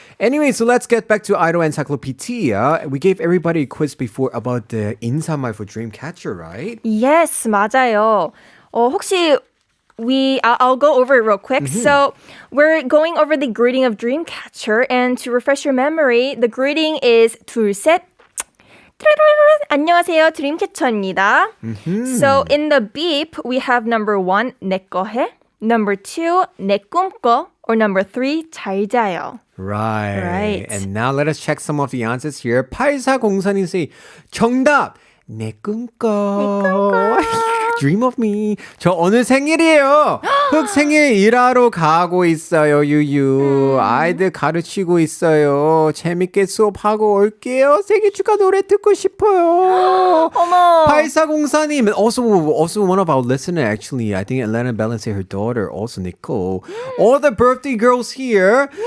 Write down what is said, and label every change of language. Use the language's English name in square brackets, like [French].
[English] Anyway, so let's get back to Idol Encyclopedia. We gave everybody a quiz before about the 인사말 for Dreamcatcher, right? [Korean] Yes, 맞아요. [English] 혹시 I'll go over it real quick. So we're going over the greeting of Dreamcatcher, and to refresh your memory, the greeting is 둘, 셋. [Korean] 안녕하세요, 드림캐쳐입니다. [English] So in the beep, we have number 1, 내 거 해. Number 2, 내 꿈꿔. Or number 3, 잘 자요. Right. And now let us check some of the answers here. 8404님 say [Korean] 정답. 내 꿈꿔. [English] Dream of me. [Korean] 저 오늘 생일이에요. 흑 생일 일하러 가고 있어요. 유유. 아이들 가르치고 있어요. 재밌게 수업하고 올게요. 생일 축하 노래 듣고 싶어요. 어머. 8404님. [English] Also one of our listeners actually. I think Atlanta Bell say her daughter also Nicole. All the birthday girls here.